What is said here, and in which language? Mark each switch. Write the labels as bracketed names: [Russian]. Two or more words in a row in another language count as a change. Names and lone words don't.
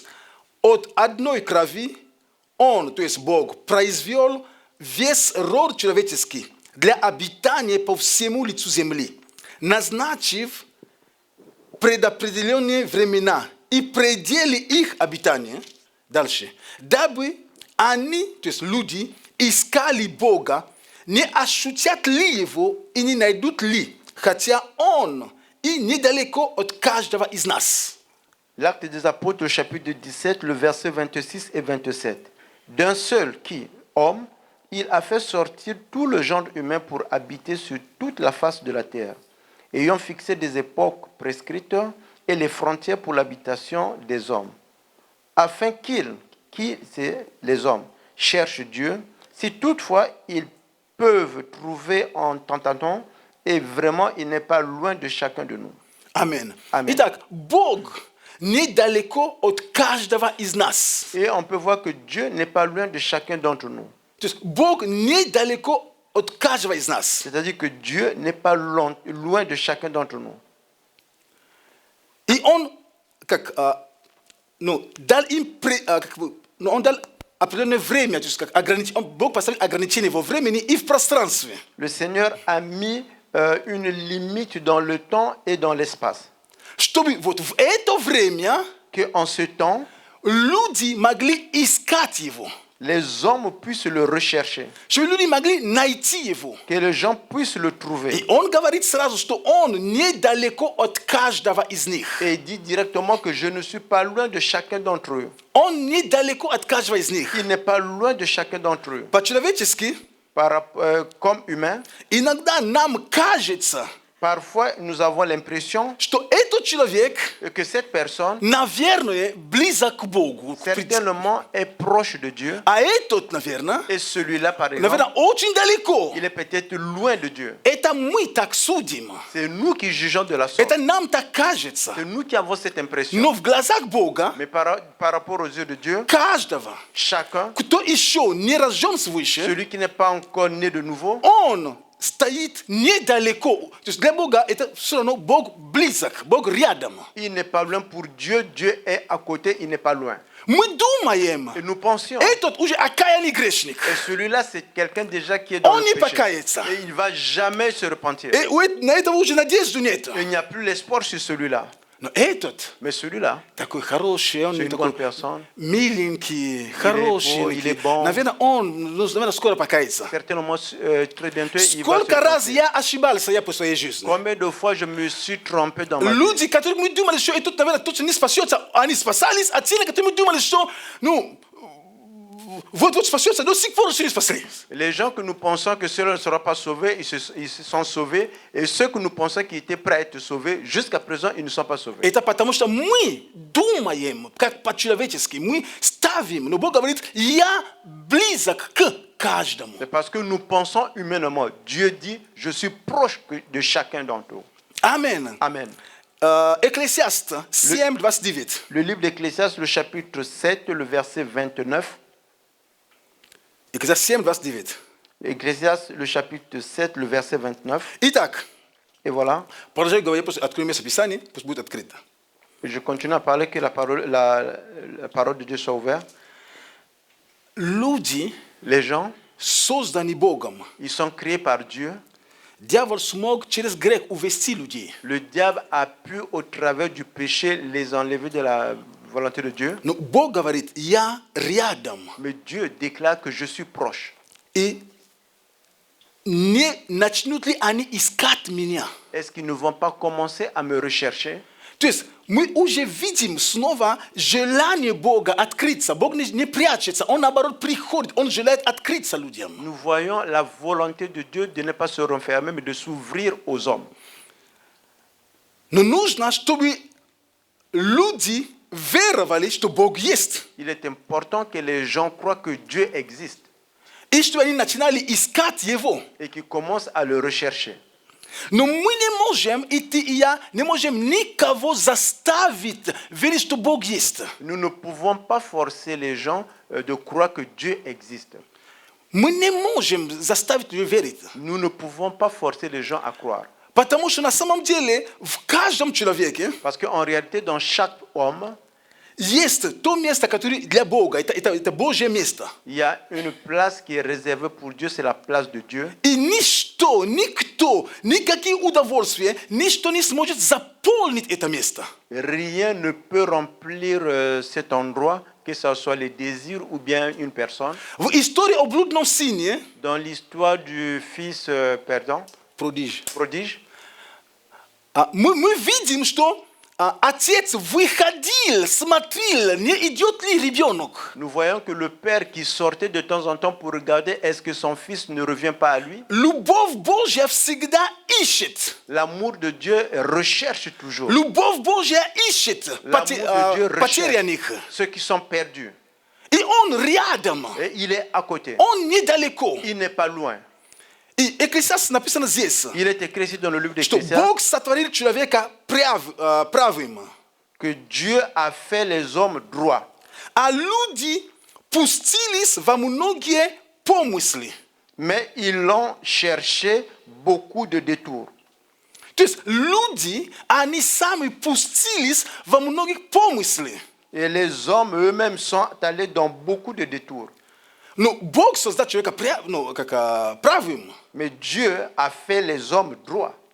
[Russian] От одной крови Он, то есть Бог, произвел весь род человеческий для обитания по всему лицу земли, назначив предопределенные времена и пределы их обитания, дальше, дабы они, то есть люди, искали Бога, не ощутят ли Его и не найдут ли, хотя Он и недалеко от каждого из нас. [French] L'Acte des Apôtres, le chapitre 17, le verset 26 et 27. D'un seul qui, homme, il a fait sortir tout le genre humain pour habiter sur toute la face de la terre, ayant fixé des époques prescrites et les frontières pour l'habitation des hommes, afin qu'ils, qui c'est les hommes, cherchent Dieu, si toutefois ils peuvent trouver en tentant, et vraiment il n'est pas loin de chacun de nous. Amen. Amen. [Russian] Итак, Бог недалеко от каждого из нас. [French] Et on peut voir que Dieu n'est pas loin de chacun d'entre nous. [Russian] То есть Бог недалеко от каждого из нас. [French] C'est-à-dire que Dieu n'est pas loin de chacun d'entre nous. [Russian] И Он дал им Он дал определенное время, то есть как Бог поставил ограничения во времени и в пространстве. [French] Le Seigneur a mis une limite dans le temps et dans l'espace. [Russian] Чтобы вот в это время [French] Qu'en ce temps, [Russian] люди могли искать Его. [French] les hommes puissent le rechercher. [Russian] Чтобы люди могли найти Его. [French] Que les gens puissent le trouver. [Russian] И Он говорит сразу, что Он недалеко от каждого из них. [French] Et il dit directement que je ne suis pas loin de chacun d'entre eux. [Russian] Он недалеко от каждого из них. [French] Il n'est pas loin de chacun d'entre eux. [Russian] По-человечески, [French] Comme humain, [Russian] иногда нам кажется, [French] parfois nous avons l'impression [Russian] что этот человек, [French] que cette personne, [Russian] наверное, близок к Богу. [French] certainement, est proche de Dieu. [Russian] А этот, наверное, [French] Et celui-là, par exemple, [Russian] наверное, очень далеко. [French] il est peut-être loin de Dieu. [Russian] Это мы так судим. [French] C'est nous qui jugeons de la sorte. [Russian] Это нам так кажется. [French] C'est nous qui avons cette impression. [Russian] Но в глазах Бога [French] Mais par rapport aux yeux de Dieu, [Russian] каждого, [French] chacun, [Russian] кто еще не рожден свыше, [French] celui qui n'est pas encore né de nouveau, [Russian] он стоит недалеко. То есть для Бога это все равно Бог близок, Бог рядом. [French] il n'est pas loin pour Dieu. Dieu est à côté, il n'est pas loin. [Russian] Мы думаем, [French] Et nous pensions. [Russian] этот уже окаянный грешник. [French] Et celui-là, c'est quelqu'un déjà qui est dans [Russian] Он [French] le [Russian] не [French] péché. [Russian] покается. [French] Et il ne va jamais se repentir. [Russian] И на этого уже надежды нет. [French] Il n'y a plus l'espoir sur celui-là. [Russian] Но этот [French] Mais celui-là, [Russian] такой хороший, он [French] c'est une [Russian] такой [French] bonne personne. [Russian] миленький, хороший. [French] il est bon. [Russian] Наверное, он, наверное, скоро покается. [French] Certainement, très bientôt, il va se [Russian] Сколько раз [French] repentir. [Russian] я ошибался я по своей жизни. [French] Combien de fois je me suis trompé dans ma vie? [Russian] Люди, которые мы думали, что этот, наверное, точно не спасется, они спасались, а те, которые мы думали, что, вот спасется, до сих пор еще не спаслись. [French] Les gens que nous pensons que ceux-là ne seront pas sauvés, ils se sont sauvés. Et ceux que nous pensons qu'ils étaient prêts à être sauvés, jusqu'à présent, ils ne sont pas sauvés. [Russian] Это потому что мы думаем, как по-человечески, мы ставим, но Бог говорит, я близок к каждому. [French] C'est parce que nous pensons humainement. Dieu dit, je suis proche de chacun d'entre eux. Amen. Amen. Ecclésiaste 7, 29. Le livre d'Ecclésiaste, le chapitre 7, le verset 29. Ecclésiaste 7, 29. Ecclésiaste, le chapitre 7, le verset 29. [Russian] Итак, [French] Et voilà. [Russian] продолжаю говорить, после откроем место Писания, пусть будет открыто. [French] Et je continue à parler que la parole de Dieu soit ouverte. [Russian] Люди, [French] Les gens, [Russian] созданы Богом. [French] ils sont créés par Dieu. [Russian] Дьявол смог через грех увести людей. [French] Le diable a pu, au travers du péché, les enlever de la volonté de Dieu. [Russian] Но Бог говорит, я рядом. [French] Mais Dieu déclare que je suis proche. [Russian] И не начнут ли они искать меня? [French] Est-ce qu'ils ne vont pas commencer à me rechercher? [Russian] То есть my уже видим снова желание Бога открыться. Бог не прячется, Он наоборот приходит, Он желает открыться людям. [French] Nous voyons la volonté de Dieu de ne pas se renfermer, mais de s'ouvrir aux hommes. [Russian] Но нужно, чтобы люди веровали, что Бог есть. [French] Il est important que les gens croient que Dieu existe [Russian] И что они начинали искать Его. [French] et qu'ils commencent à le rechercher. [Russian] Но мы не можем, и ты, и я, не можем никого заставить верить, что Бог есть. [French] Nous ne pouvons pas forcer les gens de croire que Dieu existe. [Russian] Мы не можем заставить ее верить. [French] Nous ne pouvons pas forcer les gens à croire. [Russian] Потому что на самом деле в каждом человеке [French] Parce qu'en réalité, dans chaque homme, [Russian] есть то место, которое для Бога. Это Божье место. [French] il y a une place qui est réservée pour Dieu, c'est la place de Dieu. [Russian] И ничто, никто, никакие удовольствия, ничто не сможет заполнить это место. [French] Rien ne peut remplir cet endroit, que ce soit les désirs ou bien une personne. [Russian] В истории о блудном сыне, [French] Dans l'histoire du fils perdant, prodige, [Russian] мы видим, что отец выходил, смотрел, не идет ли ребенок. [French] nous voyons que le père qui sortait de temps en temps pour regarder est-ce que son fils ne revient pas à lui. [Russian] Любовь Божья всегда ищет. [French] L'amour de Dieu recherche toujours. [Russian] Любовь Божья ищет [French] L'amour de Dieu [Russian] потерянных. [French] recherche ceux qui sont perdus. [Russian] И он рядом, [French] Et il est à côté. [Russian] он недалеко. [French] Il n'est pas loin. [Russian] И Экклесиаст написано здесь, [French] Il est écrit ici dans le livre [Russian] что [French] d'Ecclésiaste [Russian] Бог сотворил человека правым, [French] que Dieu a fait les hommes droits. [Russian] а люди пустились во многие помыслы. [French] Mais ils l'ont cherché beaucoup de détours. [Russian] То есть люди, они сами пустились во многих помыслы. [French] Et les hommes eux-mêmes sont allés dans beaucoup de détours. [Russian] Но Бог создал человека правым. [French] Mais Dieu a fait les hommes droits.